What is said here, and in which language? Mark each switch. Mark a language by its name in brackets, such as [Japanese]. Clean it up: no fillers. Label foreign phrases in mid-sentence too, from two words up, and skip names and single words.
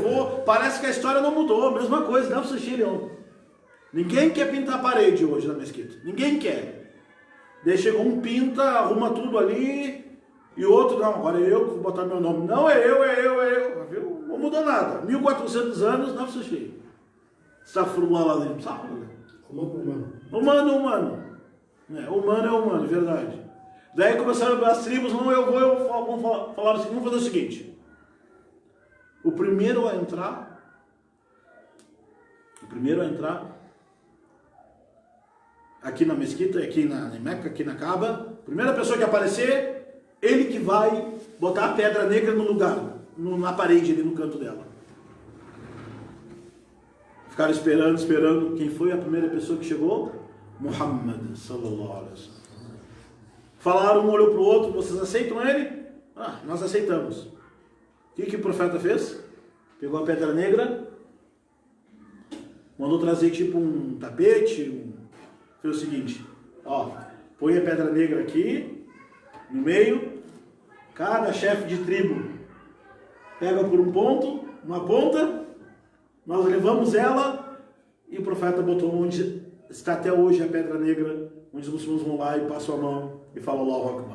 [Portuguese] Parece que a história não mudou, a mesma coisa, não, Sushirion. Ninguém quer pintar a parede hoje na mesquita. Ninguém quer. Daí chegou um pinta, arruma tudo ali, e outro, não, agora é eu que vou botar meu nome. Não, é eu. Viu? Não mudou nada. 1400 anos, não precisa cheio. [Arabic] أستغفر الله العظيم. [Portuguese] Humano. Humano é humano, verdade. Daí começaram as tribos, vamos falar assim, vamos fazer o seguinte. O primeiro a entrar, aqui na mesquita, aqui na Meca, aqui na Kaaba, primeira pessoa que aparecer, ele que vai botar a pedra negra no lugar, na parede ali no canto dela. Ficaram esperando. Quem foi a primeira pessoa que chegou? [Arabic] محمد صلى الله عليه وسلم. [Portuguese] Falaram, um olhou para o outro, vocês aceitam ele? Nós aceitamos. O que o profeta fez? Pegou a pedra negra, mandou trazer tipo um tapete, fez o seguinte, põe a pedra negra aqui, no meio, cada chefe de tribo pega por um ponto, uma ponta, nós levamos ela, e o profeta botou onde está até hoje a pedra negra, onde os muçulmanos vão lá e passam a mão e falam [Arabic] الله أكبر.